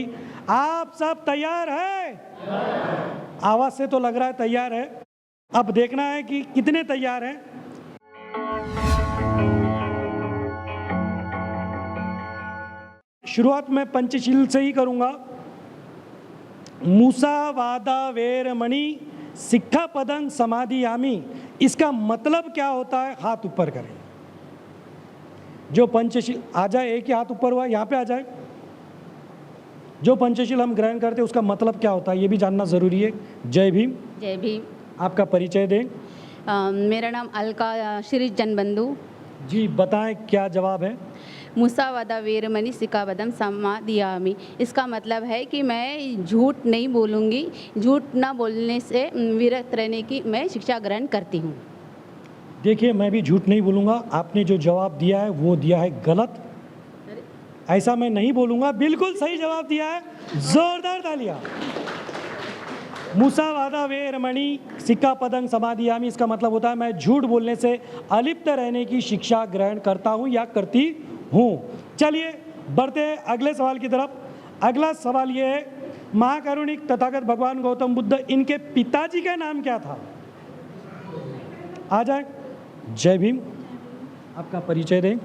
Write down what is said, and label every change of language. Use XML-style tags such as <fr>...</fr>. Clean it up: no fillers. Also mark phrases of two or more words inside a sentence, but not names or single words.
<hi>आप सब तैयार हैं? आवाज़ से तो लग रहा है तैयार है। अब देखना है कि कितने तैयार हैं। शुरुआत मैं पंचशील से ही करूंगा।</hi> <pi>मूसा वादा वेरमणि सिक्खापदं समाधियामि,</pi> <hi>इसका मतलब क्या होता है? हाथ ऊपर करें। जो पंचशील आ जाए, एक ही हाथ ऊपर हुआ, यहाँ पे आ जाए। जो पंचशील हम ग्रहण करते हैं उसका मतलब क्या होता है, ये भी जानना ज़रूरी है। जय भीम। जय भीम। आपका परिचय दें। मेरा नाम अलका श्री जनबंधु। जी बताएं क्या जवाब है।</hi> <pi>मुसावादा वीरमणि सिक्खापदं समाधियामि,</pi> <hi>इसका मतलब है कि मैं झूठ नहीं बोलूँगी, झूठ ना बोलने से विरत रहने की मैं शिक्षा ग्रहण करती हूँ। देखिए, मैं भी झूठ नहीं बोलूँगा। आपने जो जवाब दिया है वो दिया है गलत। ऐसा मैं नहीं बोलूँगा, बिल्कुल सही जवाब दिया है। जोरदार तालियां।</hi> <pi>मुसावादा वेरमणि सिक्खापदं समाधियामि,</pi> <hi>इसका मतलब होता है मैं झूठ बोलने से अलिप्त रहने की शिक्षा ग्रहण करता हूँ या करती हूँ। चलिए बढ़ते हैं अगले सवाल की तरफ। अगला सवाल ये है, महाकारुणिक तथागत भगवान गौतम बुद्ध, इनके पिताजी का नाम क्या था? आ जाए। जय भीम। आपका परिचय दें।</hi>